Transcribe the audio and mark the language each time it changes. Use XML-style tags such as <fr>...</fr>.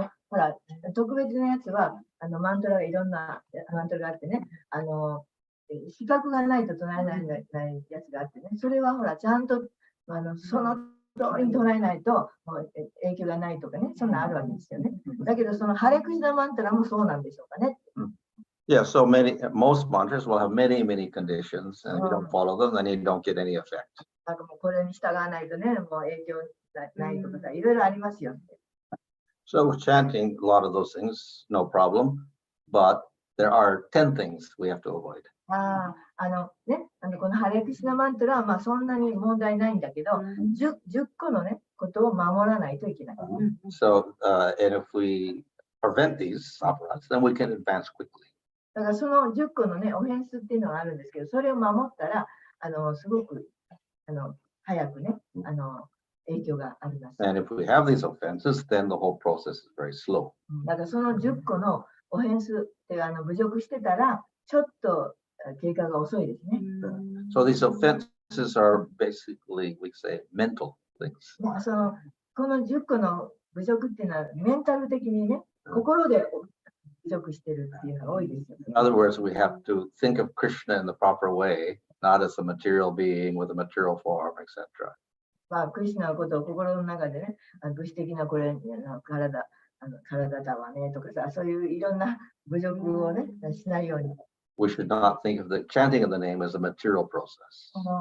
<ja>ほら、特別なやつは、マントラがいろんなマントラがあってね、資格がないと唱えないやつがあってね、それはほら、ちゃんと、その通りに唱えないと、もう影響がないとかね、そんなあるわけですよね。だけど、そのハレクシャマンタラもそうなんでしょうかね。</ja> <en>Yeah, so most mantras will have many conditions, and if you don't follow them, then you don't get any effect.</en> <ja>なんかもうこれに従わないとね、もう影響ないとかさ、いろいろありますよ。</ja> <en>So with chanting, a lot of those things, no problem. But there are 10 things we have to avoid.</en> <ja>このハレクシナマントラはまあそんなに問題ないんだけど、10個のね、ことを守らないといけない。</ja> <en>So, and if we prevent these aparats, then we can advance quickly.</en> <ja>だからその10個のね、オフェンスっていうのがあるんですけど、それを守ったら、すごく早くね、影響があります。</ja> <en>And if we have these offenses, then the whole process is very slow.</en> <ja>だからその10個のオフェンスって侮辱してたら、ちょっと経過が遅いですね。</ja> <en>So these offenses are basically, we say, mental things.</en> <ja>この10個の侮辱っていうのはメンタル的にね、心で侮辱してるっていうのが多いですよ。</ja> <en>In other words, we have to think of Krishna in the proper way, not as a material being with a material form, etc.</en> <ja>まあ、クリシュナのことを心の中でね、物質的なこれ、体だわねとかさ、そういういろんな侮辱をね、しないように。</ja> <en>We should not think of the chanting of the name as a material process.</en>